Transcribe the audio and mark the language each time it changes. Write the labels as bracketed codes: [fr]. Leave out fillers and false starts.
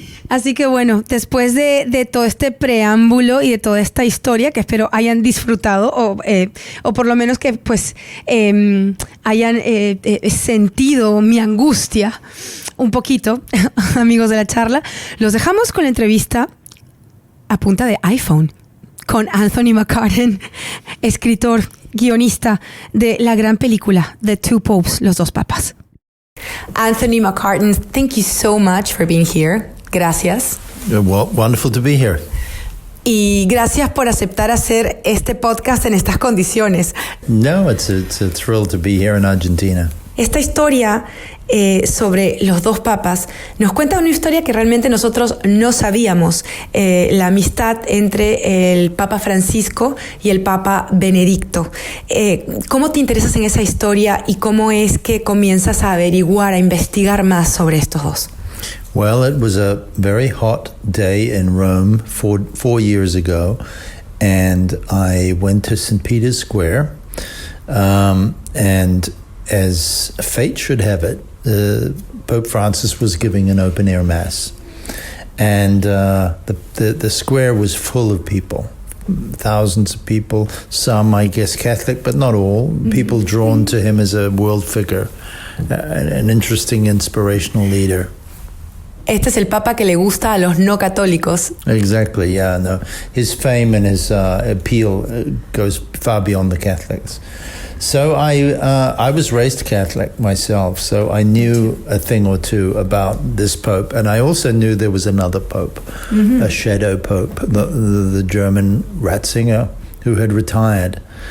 [es] Así que bueno, después de todo este preámbulo y de toda esta historia que espero hayan disfrutado o por lo menos que pues hayan sentido mi angustia un poquito, amigos de la charla, los dejamos con la entrevista a punta de iPhone con Anthony McCarten, escritor, guionista de la gran película The Two Popes, Los Dos Papas. [en] Anthony McCarten, thank you so much for being here. [es] Gracias. [en] Well, wonderful to be here. [es] Y gracias por aceptar hacer este podcast en estas condiciones. [en] No, it's a thrill to be here in Argentina. [es] Esta historia sobre los dos papas nos cuenta una historia que realmente nosotros no sabíamos, la amistad entre el Papa Francisco y el Papa Benedicto. ¿Cómo te interesas en esa historia y cómo es que comienzas a averiguar, a investigar más sobre estos dos? [en] Well, it was a very hot day in Rome 4 years ago, and I went to St. Peter's Square, and as fate should have it, Pope Francis was giving an open-air mass, and the square was full of people, thousands of people, some, I guess, Catholic, but not all, people drawn to him as a world figure, an interesting, inspirational leader. [es] Este es el papa que le gusta a los no católicos. [en] Exactly, yeah, no. His fame and his appeal goes far beyond the Catholics. So I was raised Catholic myself, so I knew a thing or two about this pope, and I also knew there was another pope, a shadow pope, the German Ratzinger, who had retired.